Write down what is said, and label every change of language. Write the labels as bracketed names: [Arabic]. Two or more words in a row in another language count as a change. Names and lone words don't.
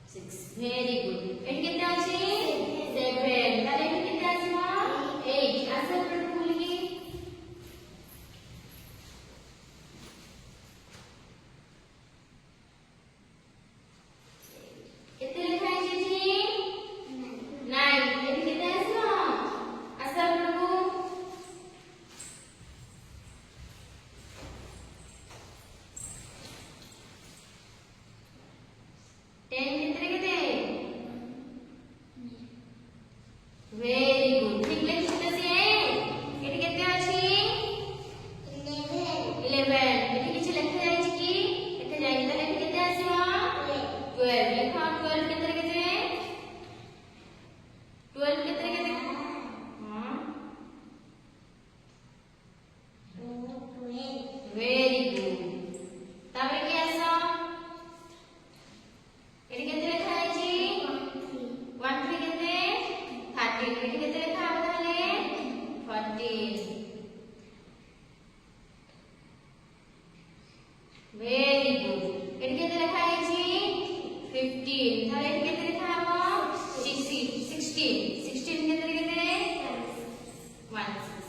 [English] Very good. [Odia] ଏଠି କେତେ ଅଛି 7 ତାହେଲେ ଏଠି କେତେ ଆସିବ 8 ଆନ୍ସର ପଢୁ ବୋଲିକି କେତେ ଲେଖା ହେଇଛି ଏଠି 9 ଏଠି କେତେ ଆସିବ ଆନ୍ସର ପଢୁ 10 ଭିତରେ କେତେ [English] very good [Odia] ଠିକ ଲେଖିଛ ସିଏ ଏଠି କେତେ ଅଛି 11 ଏଠି କିଛି ଲେଖା ଯାଇଛି କି ଲେଖା ଯାଇନି ତାହେଲେ ଏଠି କେତେ ଆସିବ 12 ଲେଖା 12 କେତେ କେତେ 12 କେତେ କେତେ ହଁ [English] very good [Odia] ତାପରେ କି ଆସ ଏଠି କେତେ ଲେଖା ହେଇଛି 1 3 କେତେ 13 ଏଠି କେତେ ଲେଖା ହବ ତାହେଲେ 14 [English] very good [Odia] ଏଠି କେତେ ଲେଖା ହେଇଛି 15 ତାହେଲେ ଏଠି କେତେ ଲେଖା ହବ 16 କେତେ କେତେ 1